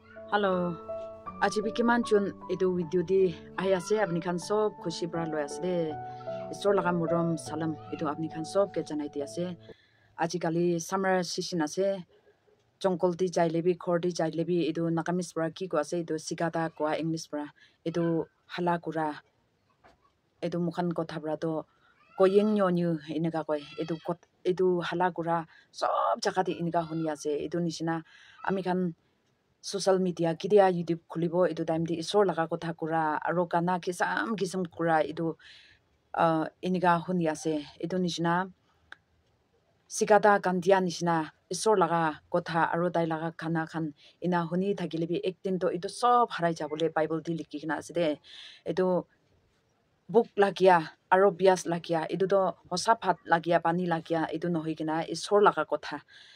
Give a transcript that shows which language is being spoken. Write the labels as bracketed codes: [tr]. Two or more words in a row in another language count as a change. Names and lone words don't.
[nag] Hello. Aji bikiman chun itu video di ayase apni khan sob khushi bra lo asde. Isor laga murom salam itu apni khan sob ke janai di ase. Aji kali [en] summer season [nag] ase. Jongkol di jai lebi khor di jai lebi itu nakamis bra ki ko ase itu sigata ko English bra. Itu hala kura. Itu mukhan kotha bra to koyeng nyonyu inega koy. Itu hala kura sob jakati inega huni ase. Itu nishina ami khan [en] social media [nag] kidia YouTube khulibo itu time di isor laga kotha kura aro kana kisam kura itu iniga huni ase itu nishina sikata kandia nishina isor laga kotha aro dai laga khana khan ina huni thakilebi ekdin to itu sob harai jabole Bible di likhi kina ase de itu book lagia aro bias lagia itu to hosa phat lagia pani lagia itu nohi kina isor laga kotha